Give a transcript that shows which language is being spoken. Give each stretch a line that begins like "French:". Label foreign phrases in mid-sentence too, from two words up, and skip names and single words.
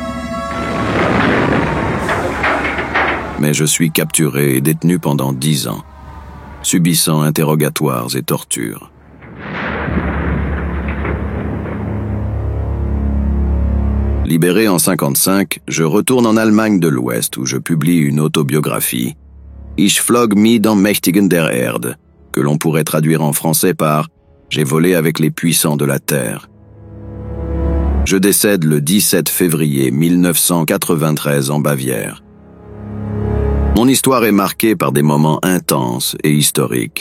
French: Mais je suis capturé et détenu pendant 10 ans, subissant interrogatoires et tortures. Libéré en 1955, je retourne en Allemagne de l'Ouest où je publie une autobiographie,
German: Ich flog mit den Mächtigen der Erde,
French: que l'on pourrait traduire en français par J'ai volé avec les puissants de la Terre. Je décède le 17 février 1993 en Bavière. Mon histoire est marquée par des moments intenses et historiques.